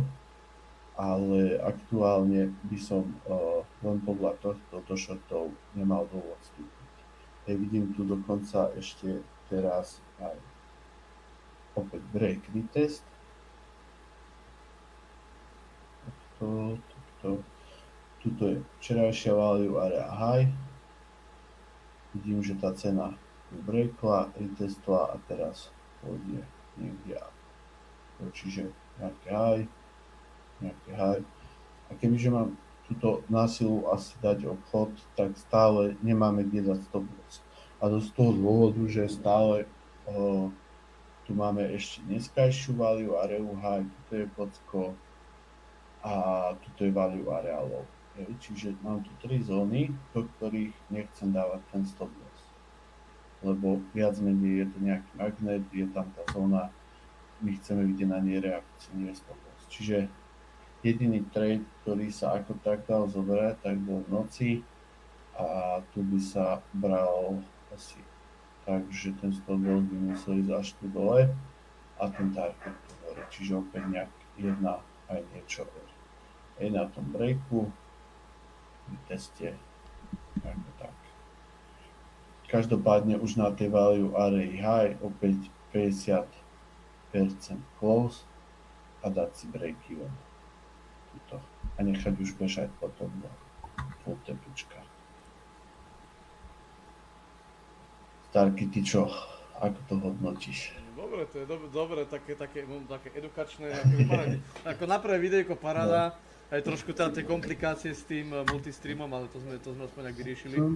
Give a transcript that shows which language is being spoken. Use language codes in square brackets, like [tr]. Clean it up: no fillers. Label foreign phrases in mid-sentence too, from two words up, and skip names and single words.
[sk] Ale aktuálne by som len podľa tohto do shortov nemal dôvod vstúpiť. Vidím tu dokonca ešte teraz aj opäť [en] break retest. [sk] Tuto je včerajšia [en] value area high. [sk] Vidím, že tá cena breakla, retestla a teraz pôjde niekde up. Čiže nejaké high. A kebyže mám túto násilu asi dať obchod, tak stále nemáme kde dať [en] stop loss. [sk] A to z toho dôvodu, že stále tu máme ešte dneskajšiu [en] value area high, [sk] tuto je Pocko a tuto je [en] value area low. [sk] Čiže mám tu 3 zóny, do ktorých nechcem dávať ten [en] stop loss. [sk] Lebo viac menej je to nejaký magnet, je tam tá zóna, my chceme vidieť na nej reakciu, nie [en] stop loss. [sk] Čiže jediný trade, ktorý sa ako tak dal zoberať, tak bol v noci a tu by sa bral asi tak, že ten [en] stop loss [sk] by musel ísť až tu dole a ten target tu hore, čiže opäť nejak jedna aj niečo hore. Je na tom breaku, v teste, ako tak. Každopádne už na tej [en] value area high [sk] opäť 50% close a dať si [en] break even. [sk] A nechať už bežať potom do full tepička. Starky, ty čo? Ako to hodnotíš? Dobre, to je dobre, také edukačné, ako na prvé videjko paráda, aj trošku tam tie komplikácie s tým multistreamom, ale to sme aspoň nejak vyriešili.